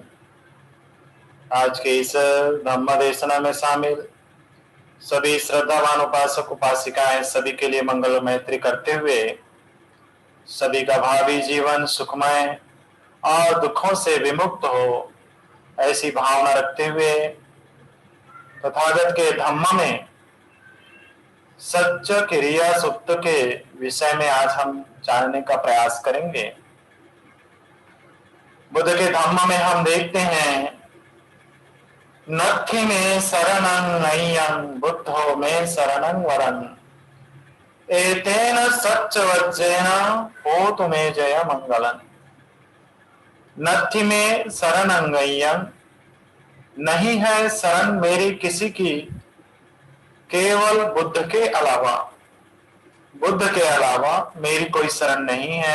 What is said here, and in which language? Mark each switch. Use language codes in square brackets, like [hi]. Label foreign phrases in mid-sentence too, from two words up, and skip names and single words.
[hi] आज के इस धम्म देशना में शामिल सभी श्रद्धावान उपासक उपासिकाएं सभी के लिए मंगल मैत्री करते हुए सभी का भावी जीवन सुखमय और दुखों से विमुक्त हो ऐसी भावना रखते हुए तथागत के धम्म में सच्च क्रिया सुप्त के विषय में आज हम जानने का प्रयास करेंगे। बुद्ध के धम्म में हम देखते हैं [pi] नत्थि में शरणं मय्यं बुद्धो में शरणं वरं एतेन सच्चवच्चेन होतु मे जयमङ्गलम्। नत्थि में शरणं मय्यं [hi] नहीं है शरण मेरी किसी की केवल बुद्ध के अलावा, बुद्ध के अलावा मेरी कोई शरण नहीं है।